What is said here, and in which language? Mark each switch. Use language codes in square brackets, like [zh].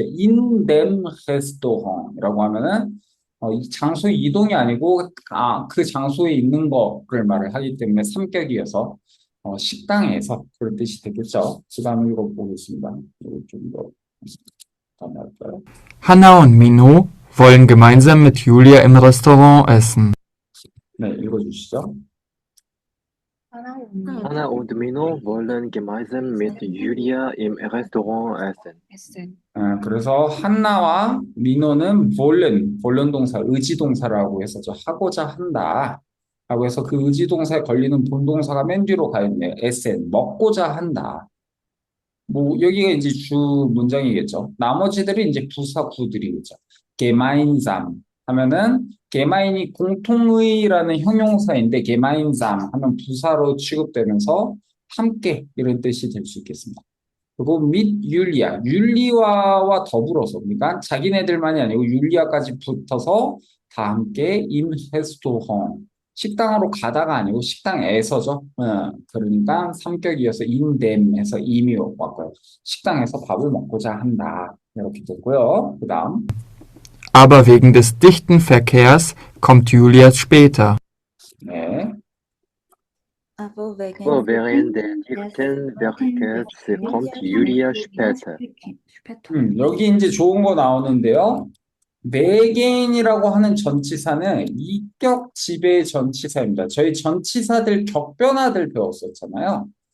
[de] In dem Restaurant [ko] 이라고 하면은 이 장소 이동이 아니고 그 장소에 있는 거를 말을 하기 때문에 삼격이어서 식당에서 그런 뜻이 되겠죠. 그 다음에 이거 보겠습니다. 이거 좀더 다음에 할까요? [de] Hanna und Mino wollen gemeinsam mit Julia im Restaurant essen. [ko] 네, 읽어주시죠. [de] Anna und Mino wollen gemeinsam mit Julia im Restaurant essen. [ko] 그래서 한나와 민호는 볼른 동사, 의지 동사라고 했었죠. 하고자 한다. 라고 해서 그 의지 동사에 걸리는 본동사가 맨 뒤로 가 있네요. 에센, 먹고자 한다. 뭐 여기가 이제 주 문장이겠죠. 나머지들이 이제 부사 구들이겠죠. gemeinsam 하면은 게마인이 공통의라는 형용사인데, gemeinsam 하면 부사로 취급되면서 함께 이런 뜻이 될 수 있겠습니다. 그리고 및 율리아, 율리아와 더불어서, 그러니까 자기네들만이 아니고 율리아까지 붙어서 다 함께 임 헤스토헝, 식당으로 가다가 아니고 식당에서죠. 그러니까 삼격이어서 인댐에서 임이 왔고요. 식당에서 밥을 먹고자 한다. 이렇게 됐고요. 그 다음. [de] Aber wegen des dichten Verkehrs kommt Julia später. [ko] 네. [de] Aber während der dichten Verkehrs kommt Julia später. [ko] 여기 이제 좋은 거 나오는데요. 외계인이라고 하는 전치사는 이격 지배 전치사입니다. 저희 전치사들 격변화들 배웠었잖아요.